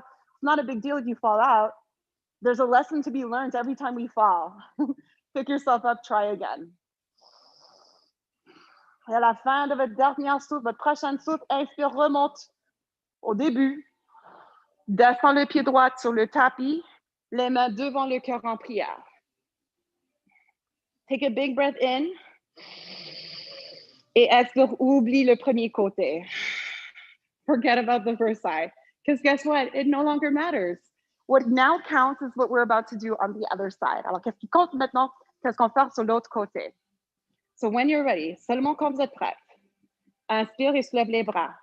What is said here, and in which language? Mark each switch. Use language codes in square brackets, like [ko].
[en] It's not a big deal if you fall out. There's a lesson to be learned every time we fall. Pick yourself up, try again. [fr] Et à la fin de votre dernière souffle, votre prochaine souffle, inspire, remonte au début. Descends le pied droit sur le tapis, les mains devant le cœur en prière. [en] Take a big breath in. [fr] Et expire, oublie le premier côté. [en] Forget about the first side. Because guess what? It no longer matters. What now counts is what we're about to do on the other side. [fr] Alors, qu'est-ce qui compte maintenant? Qu'est-ce qu'on fait sur l'autre côté? [en] So when you're ready, [fr] seulement quand vous êtes prête, inspire et soulève les bras.